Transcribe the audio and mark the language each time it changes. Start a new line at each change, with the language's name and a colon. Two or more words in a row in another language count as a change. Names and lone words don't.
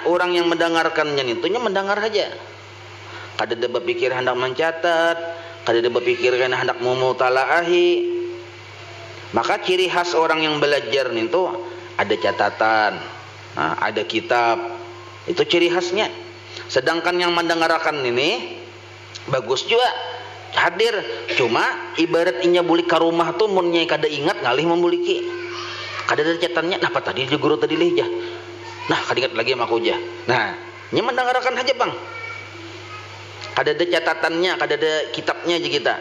Banjar: Orang yang mendengarkannya itunya mendengar saja. Kada ada berpikir hendak mencatat, kada ada berpikir hendak memutalaahi.
Indonesian: Maka ciri khas orang yang belajar itu ada catatan, nah, ada kitab. Itu ciri khasnya. Sedangkan yang mendengarkan ini bagus juga hadir,
Banjar: cuma ibarat inya buli ka rumah tuh mun nyai kada ingat ngalih membuliki. Kada ada catatannya. Nah, apa tadi guru tadi leh jah. Nah, kada ingat lagi sama aku jah. Nah, nya mendengarkan aja, Bang. Kada ada catatannya, kada ada kitabnya aja kita.